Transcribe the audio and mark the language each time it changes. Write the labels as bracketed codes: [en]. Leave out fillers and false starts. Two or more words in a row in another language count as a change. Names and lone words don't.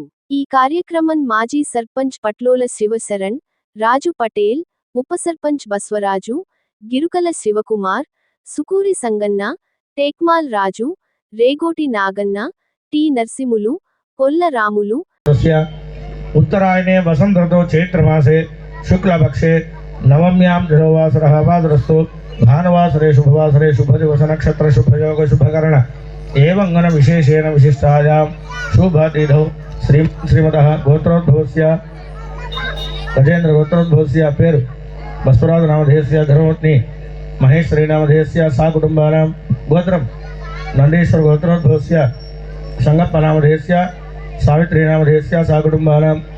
[te] ఈ కార్యక్రమం మాజీ సర్పంచ్ పట్లోల శివశరణ్, రాజు పటేల్, ఉప సర్పంచ్ బస్వరాజు, గిరుకల శివకుమార్, సుకూరి సంగన్న, టేక్మాల్ రాజు, రేగోటి నాగన్న, టి. నర్సిములు, కొల్ల రాములు. [sa] उत्तरायणे वसंत ऋतौ चैत्रमासे शुक्लपक्षे नवम्यां जलोवासरः वासरस्तु भानुवासरे शुभवासरे शुभदिवस नक्षत्र शुभयोग शुभकर्ण एवं गण विशेषेण विशिष्टायां शुभतिथौ श्रीमतः गोत्रोद्भवस्य गजेन्द्र गोत्रोद्भवस्य पेरु बसवराज नामधेयस्य धर्मपत्नी महेश्वरी नामधेयस्य सा कुटुंबानां गोत्रं नंदीश्वर गोत्रोद्भवस्य संगप्प नामधेयस्य सावित्री नामधेयस्य सा कुटुंबानां